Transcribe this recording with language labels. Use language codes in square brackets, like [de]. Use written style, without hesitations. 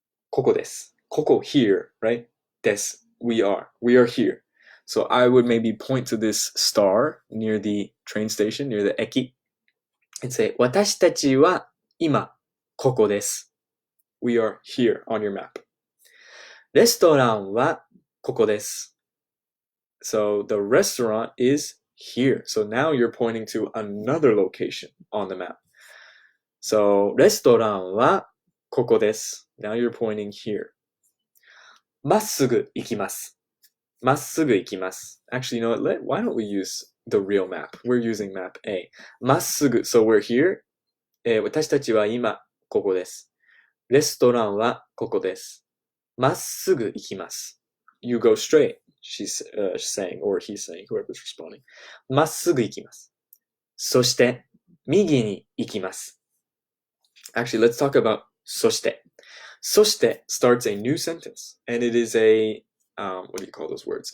[ja] ここです. [en] ここ here, right? です.We are here. So I would maybe point to this star near the train station, near the eki, and say [ja] 私たちは今ここです. [en] We are here on your map. [ja] レストランはここです. [en] So the restaurant is here. So now you're pointing to another location on the map. [ja] So レストランはここです. [en] Now you're pointing here. [ja] まっすぐ行きます.まっすぐ行きます. [en] Actually, you know what? Why don't we use the real map? We're using map A. まっすぐ.So we're here. [ja] 私たちは今ここです. レストランはここです. まっすぐ行きます. [en] You go straight, she's saying, or he's saying, whoever's responding. [ja] まっすぐ行きます.そして、右に行きます. [en] Actually, let's talk about そして. そして starts a new sentence, and it is a, what do you call those words?